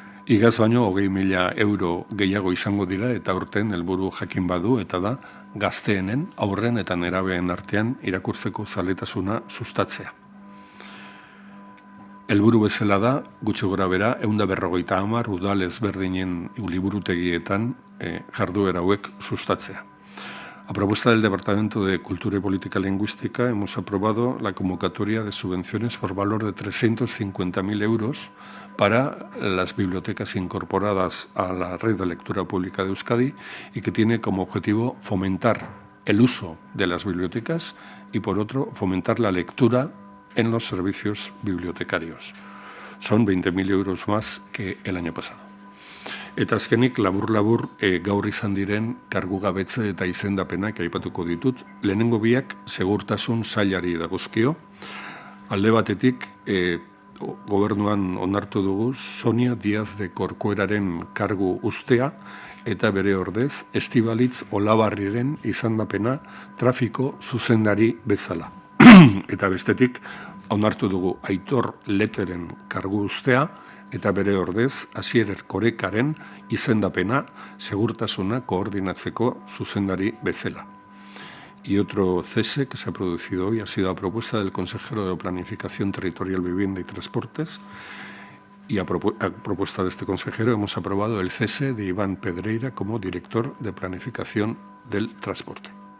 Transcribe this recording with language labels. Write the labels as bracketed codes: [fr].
[eu] Igaz baino 20.000 euro gehiago izango dira eta aurten helburu jakin badu eta da gazteenen, aurren eta nerabeen artean irakurtzeko zaletasuna sustatzea. Helburu bezala da, gutxi gora bera, 150 udal ezberdinen liburutegietan jarduera hauek sustatzea. [es] A propuesta del Departamento de Cultura y Política Lingüística hemos aprobado la convocatoria de subvenciones por valor de 350.000 euros para las bibliotecas incorporadas a la Red de Lectura Pública de Euskadi y que tiene como objetivo fomentar el uso de las bibliotecas y, por otro, fomentar la lectura en los servicios bibliotecarios. Son 20.000 euros más que el año pasado. [eu] Eta azkenik, labur-labur gaur izan diren kargugabetze eta izendapenak aipatuko ditut. Lehenengo biak segurtasun sailari dagozkio. Alde batetik, gobernuan onartu dugu Sonia Díaz de Corcueraren kargu ustea eta bere ordez Estibalitz Olabarriren izendapena trafiko zuzendari bezala. Eta bestetik, onartu dugu Aitor Leteren kargu ustea eta bere ordez Asier Erkorekaren izendapena segurtasuna koordinatzeko zuzendari bezala. [es] Y otro cese que se ha producido hoy ha sido a propuesta del consejero de Planificación Territorial, Vivienda y Transportes, y a propuesta de este consejero hemos aprobado el cese de Iván Pedreira como director de Planificación del Transporte.